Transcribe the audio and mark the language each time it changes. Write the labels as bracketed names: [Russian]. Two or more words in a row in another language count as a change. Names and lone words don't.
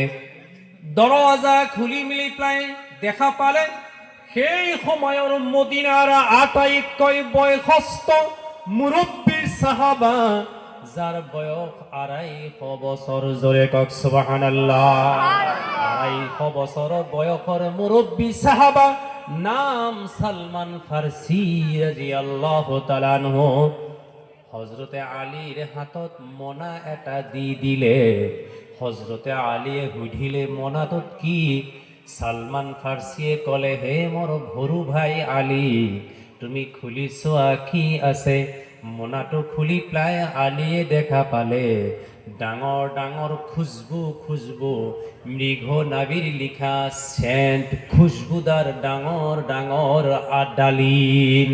[Assamese] দৰৱাজা খুলি মেলি প্ৰায় দেখা পালে সেই সময়ৰ মদিনাৰ আটাইতকৈ বয়সস্থ মুৰব্বী সাহাবা, যাৰ বয়স ২৫০ বছৰ। জোৰে কওক সুবহানাল্লাহ। ২৫০ বছৰ বয়সৰ মুৰব্বী সাহাবা, নাম সালমান ফাৰ্সি [Arabic] رضي الله تعالى عنه. [Assamese] হযরতে আলীৰ হাতত মনা এটা দি দিলে। হযরতে আলীয়ে সুধিলে, মনাটোত কি? সালমান ফাৰ্সিয়ে ক'লে, হে মোৰ ভৰু ভাই আলী, তুমি খুলি চোৱা কি আছে। মোনাটো খুলি পেলাই আলীয়ে দেখা পালে ডাঙৰ ডাঙৰ খুজবু মৃগ নাবিৰ লিখা সেন্ট, খুশবুদার ডাঙৰ ডাঙৰ ডালিম।